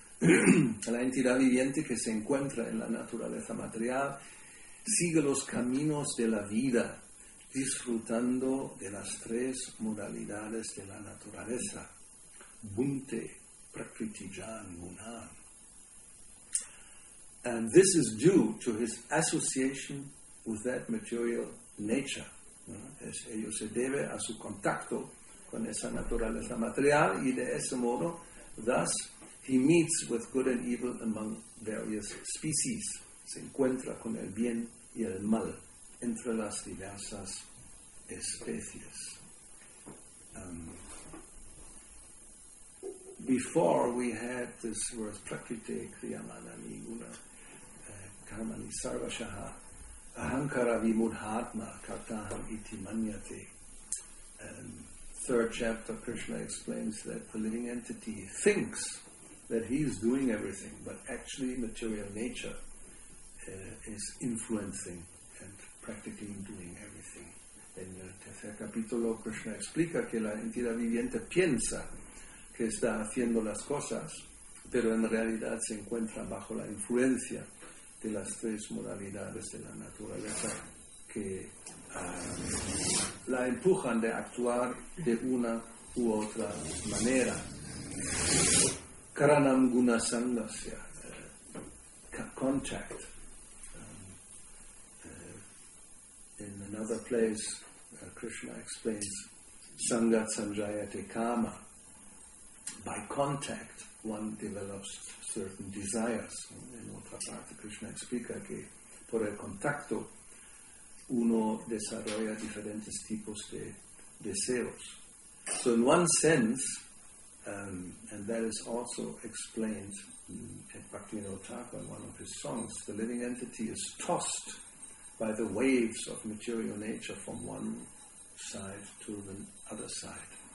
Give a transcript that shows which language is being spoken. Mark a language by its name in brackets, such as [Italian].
[Spanish] La entidad viviente que se encuentra en la naturaleza material sigue los caminos de la vida, disfrutando de las tres modalidades de la naturaleza. [Sanskrit] Bhunte Prakritijan Gunan. [English] And this is due to his association with that material nature. [Spanish] Ello se debe a su contacto con esa naturaleza material y de ese modo, [English] thus, he meets with good and evil among various species. [Spanish] Se encuentra con el bien y el mal entre las diversas especies. [English] Before we had this word [Sanskrit] prakrite kriyamanani guna karmani sarvashaha ahankara vimudhatma kartaham iti manyate. [English] Third chapter, Krishna explains that the living entity thinks that he is doing everything, but actually material nature is influencing and practically doing everything. [Spanish] En el tercer capítulo, Krishna explica que la entidad viviente piensa que está haciendo las cosas, pero en realidad se encuentra bajo la influencia de las tres modalidades de la naturaleza que la empujan de actuar de una u otra manera. [Sanskrit] Karanam guna sangasya, contact. [English] In another place, Krishna explains [Sanskrit] sangat sanjayate kama. [English] By contact, one develops certain desires. [Spanish] En otra parte, Krishna explica que por el contacto uno desarrolla diferentes tipos de deseos. [English] So in one sense, and that is also explained at Bhakti-yoga in one of his songs, the living entity is tossed by the waves of material nature from one side to the other side.